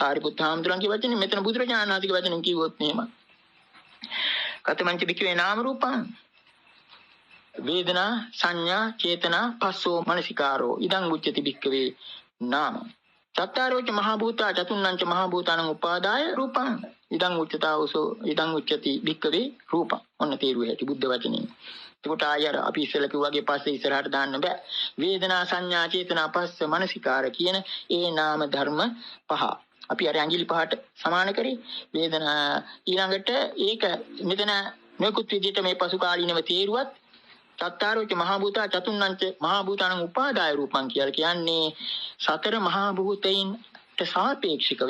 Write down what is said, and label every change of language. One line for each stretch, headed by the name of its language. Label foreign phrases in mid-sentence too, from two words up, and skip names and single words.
Sinhala: සාරිපුත්ත හාමුදුරන්ගේ වචනේ මෙතන බුදුරජාණන් වහන්සේගේ වචනෙන් කිව්වොත් මෙහෙම.
Pali: කතමංච බික්කවේ නාම රූපං වේදනා සංඥා චේතනා පස්සෝ මනසිකාරෝ ඉදං උච්චති බික්කවේ නාම. චත්තාරෝච මහ භූතා චතුන්නංච මහ භූතානං උපාදාය රූපං ඉදං උච්චතාවසෝ ඉදං උච්චති බික්කවේ රූපං.
Sinhala: ඔන්න තේරුවේ ඇති බුද්ධ වචනේ. එතකොට ආයර අපි ඉස්සෙල්ලා කිව්වාගේ පස්සේ ඉස්සරහට දාන්න බෑ. වේදනා සංඥා චේතනා පස්ස මනසිකාර කියන ඒ නාම ධර්ම පහ. අපි අර ඇඟිලි පහට සමාන කරේ. වේදනා ඊළඟට ඒක මෙතන නොයෙකුත් විදිහට මේ පසු කාලීනව තේරුවත්
Pali: චත්තාරෝච මහ භූතා චතුන්නංච මහ භූතානං උපාදාය රූපං
Sinhala: කියලා කියන්නේ සතර මහ භූතයින්ට සාපේක්ෂකව.